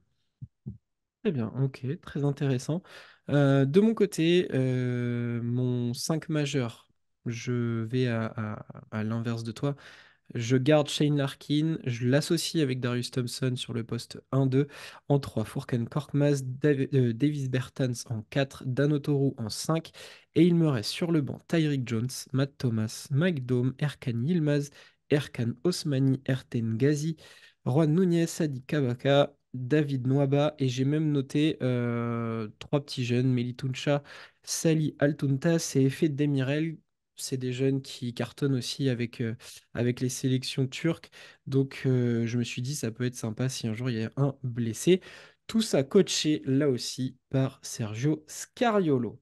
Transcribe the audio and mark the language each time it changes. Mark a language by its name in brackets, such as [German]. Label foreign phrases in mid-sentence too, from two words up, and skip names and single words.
[French] Très bien, ok, très intéressant. De mon côté, mon 5 majeur, je vais à l'inverse de toi. Je garde Shane Larkin, je l'associe avec Darius Thompson sur le poste 1-2. En 3, Furkan Korkmaz, Davis Bertans en 4, Dan Oturu en 5. Et il me reste sur le banc Tyreek Jones, Matt Thomas, Mike Dome, Erkan Yilmaz, Erkan Osmani, Erten Ghazi, Juan Núñez, Sadi Kabaka, David Nwaba. Et j'ai même noté trois petits jeunes, Meli Tunça, Sali Altuntas et Efe Demirel. C'est des jeunes qui cartonnent aussi avec les sélections turques. Donc je me suis dit, ça peut être sympa si un jour il y a un blessé. Tout ça coaché là aussi par Sergio Scariolo.